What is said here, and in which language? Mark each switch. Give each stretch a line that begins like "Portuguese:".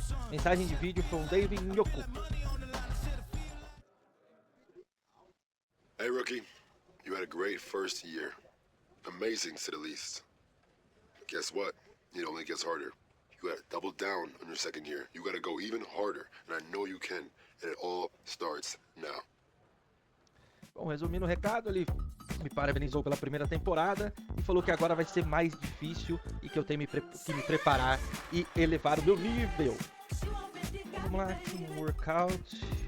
Portuguese: Mensagem de vídeo from David Nyoku.
English: Hey rookie, you had a great first year. Amazing to the least. Guess what? It only gets harder. You gotta double down on your second year. You gotta go even harder, and I know you can. And it all starts now.
Portuguese: Bom, resumindo o recado, ele me parabenizou pela primeira temporada e falou que agora vai ser mais difícil e que eu tenho que me preparar e elevar o meu nível. Vamos lá,
English: team workout.